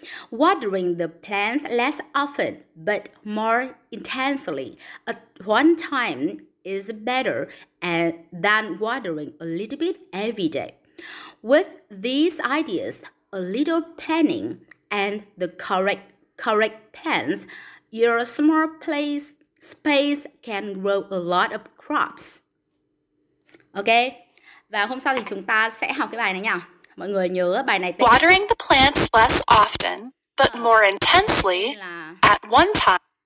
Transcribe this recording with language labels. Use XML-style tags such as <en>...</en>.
<en>Watering the plants less often but more intensely at one time is better than watering a little bit every day. With these ideas, a little planning, and the correct plants, your small space can grow a lot of crops.</en> <vi>Ok, và hôm sau thì chúng ta sẽ học cái bài này nha. Mọi người nhớ bài này tên</vi> <en>Watering the plants less often, but more intensely at one time.</en>